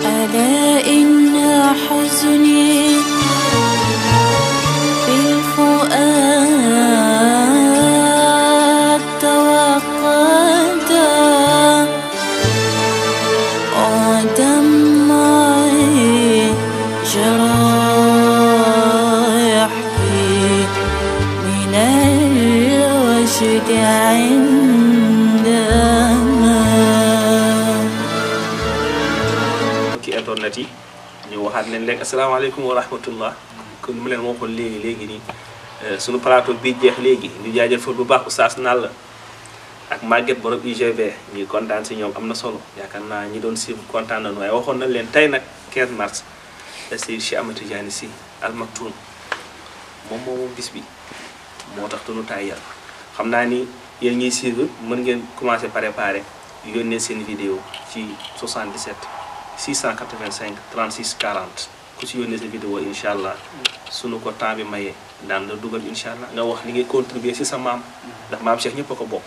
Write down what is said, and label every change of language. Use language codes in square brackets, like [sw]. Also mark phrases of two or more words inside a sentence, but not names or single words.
[ar] ألا إن حزني في الفؤاد توقد ودمعي جرى يحكي من الوجد عندما [wo] internet yi ñu waxaat nañ leen [ar] السلام عليكم ورحمة الله [wo] kon mu leen waxoon léegi nii sunu plateau bi jeex léegi ñu jaajëfal bu baax Oustaz Nalla ak Maguette borom UGB ñuy kontaan si ñoom am na solo yaakaar naa ñi doon suivre kontaan nañu waaye waxoon nañ leen tey nag 15 mars la Seydi Cheikh Ahmed Tidiane Sy Al Maktoum moom bis bi moo tax tunu taay yar xam naa ni yéen ñuy suivre mën ngeen [fr] commencé préparer [wo] yónnee seen vidéo ci 77 685 36 40 ku si yónnee sa vidéo [ar] إن شاء الله [wo] sunu ko temps bi mayee daan la dugal [ar] إن شاء الله [wo] nga wax li ngay contribuer si sa maam ndax maam Cheikh ñëpp a ko bokk.